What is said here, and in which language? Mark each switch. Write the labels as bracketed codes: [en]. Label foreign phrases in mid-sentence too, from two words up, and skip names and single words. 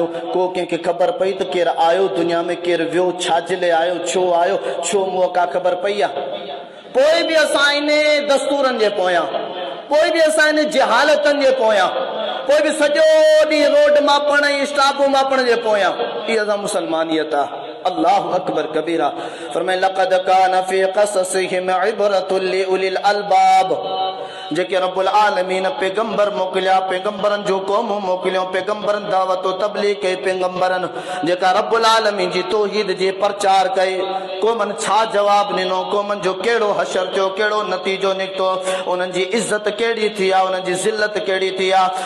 [sd] को कंहिंखे ख़बर पई त केरु आयो दुनिया में, केरु वियो, छाजे लाइ आयो, छो आयो, छो मुआ, का ख़बर पई आहे? पोइ बि असां इन दस्तूरनि जे पोयां, पोइ बि असां इन जहालतनि जे पोयां, पोइ बि सॼो ॾींहुं रोड मापण ऐं स्टापूं मापण जे पोयां। इहा असां मुसलमानियत आहे। [ar] الله أكبر كبيرا. فرمائي لقد كان في قصصهم عبرة لأولي الألباب, [sd] जेके [ar] رب العالمين [sd] पैगंबर मोकिलिया, पैगंबरन जो क़ौम मोकिलियो, पैगंबरन दावत तबलीग कई, पैगंबरन जेका [ar] رب العالمين [sd] जी तौहीद जे प्रचार कई, क़ौमन छा जवाब ॾिनो, क़ौमन जो कहिड़ो हशर थियो, कहिड़ो नतीजो निकितो, उन्हनि जी इज़त कहिड़ी थी आहे, उन्हनि जी ज़िल्लत कहिड़ी थी आहे।